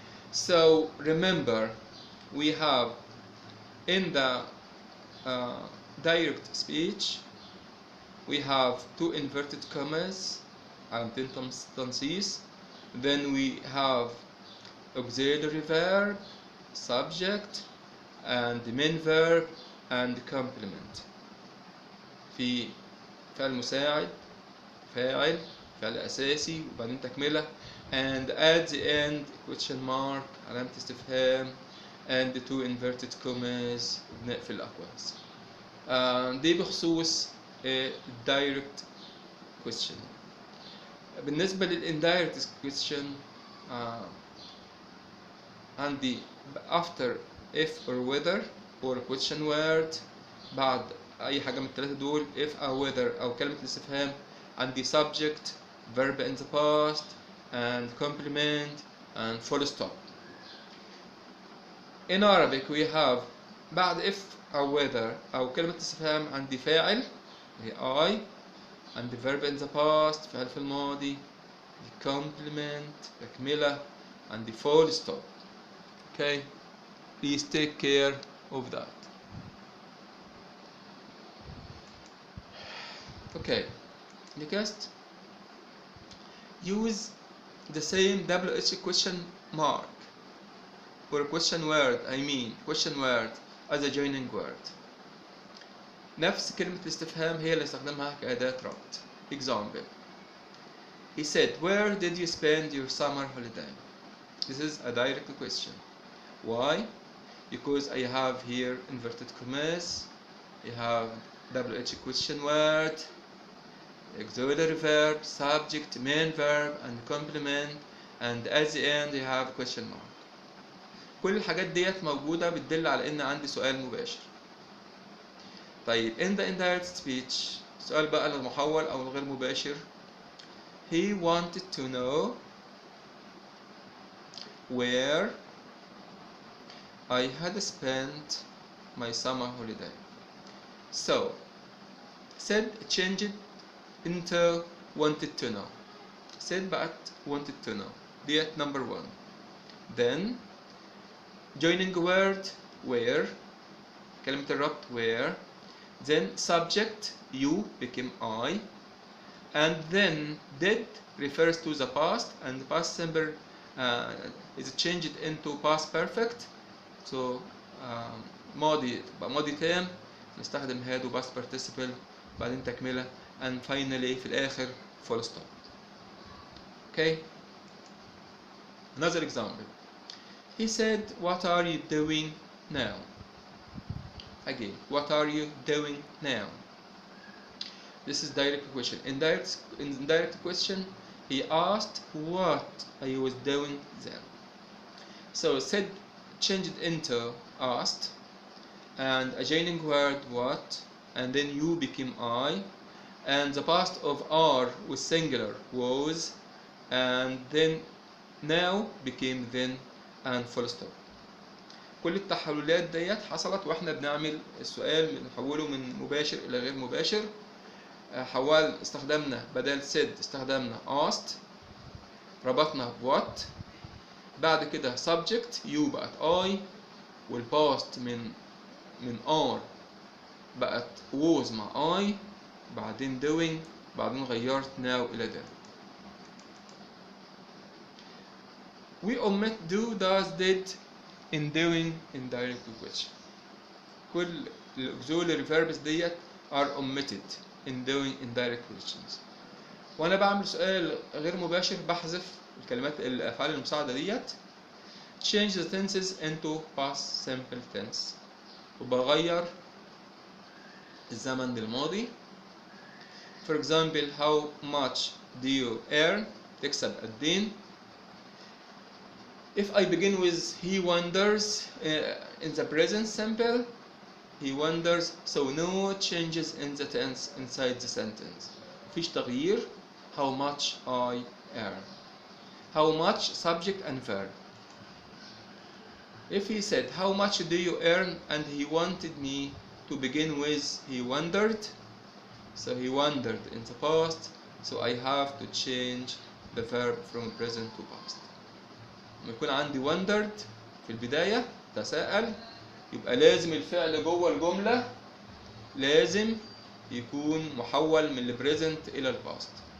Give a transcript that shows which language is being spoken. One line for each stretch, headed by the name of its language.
English: So remember, we have in the direct speech we have two inverted commas and tenses. Then we have auxiliary verb, subject, and main verb and complement.
Arabic: في فعل مساعد، فاعل، فعل أساسي وبعدين تكملة،
English: and at the end question mark
Arabic: علامة استفهام
English: and two inverted commas
Arabic: بنقفل الأقواس. دي بخصوص
English: a direct question. بالنسبة للindirect question عندي after if or whether or question word
Arabic: بعد أي حاجة من الثلاثة دول
English: if أو whether
Arabic: أو كلمة الاستفهام عندي
English: subject verb in the past and complement and full stop. In Arabic we have بعد if أو whether
Arabic: أو كلمة استفهام عندي فاعل هي
English: I عندي verb in the past
Arabic: فعل في الماضي
English: complement تكملة عندي full stop. Okay, please take care of that. Okay, next use the same WH question mark or question word question word as a joining word.
Arabic: نفس كلمة الاستفهام هي اللي استخدمها كأداة ربط.
English: Example: He said, where did you spend your summer holiday? This is a direct question. Why? Because I have here inverted commas, I have WH question word, auxiliary verb, subject, main verb, and complement, and at the end I have question mark.
Arabic: كل الحاجات ديت موجودة بتدل على إن عندي سؤال مباشر. طيب
English: in the indirect speech
Arabic: سؤال بقى المحول أو الغير مباشر.
English: He wanted to know where I had spent my summer holiday. So said change it into wanted to know. said بقت wanted to know that number one. Then joining word where
Arabic: كلمة الربط
English: where, then subject you became I, and then did refers to the past and past simple is changed into past perfect.
Arabic: So ماضي تبقى ماضي تام نستخدم had و past participle بعدين تكملة
English: and finally
Arabic: في الآخر full stop.
English: Okay, another example. He said, what are you doing now? Again, what are you doing now? This is direct question. Indirect question, he asked what I was doing then. So said changed into asked, and a joining word what, and then you became I, and the past of are was singular was, and then now became then, and full stop.
Arabic: كل التحولات ديت حصلت واحنا بنعمل السؤال بنحوله من مباشر الى غير مباشر. استخدمنا بدل said استخدمنا asked، ربطنا what، بعد كده subject you بقت I، والpast من are بقت was مع I، بعدين doing، بعدين غيرت now إلى did.
English: We omit do, does, did in doing indirect question. كل auxiliary verbs that are omitted in doing indirect questions.
Arabic: وانا بعمل سؤال غير مباشر بحذف الكلمات الافعال المساعده ديت.
English: change the tenses into past simple tense
Arabic: وبغير الزمن للماضي.
English: For example, how much do you earn؟
Arabic: تكسب قدين.
English: If I begin with he wonders in the present simple, he wonders, so no changes in the tense inside the sentence.
Arabic: مفيش تغيير.
English: How much I earn. How much subject and verb. If he said how much do you earn and he wanted me to begin with he wondered, so he wondered in the past, so I have to change the verb from present to past.
Arabic: لما يكون عندي wondered في البداية تساءل، يبقى لازم الفعل جوه الجملة لازم يكون محول من البريزنت إلى الباست.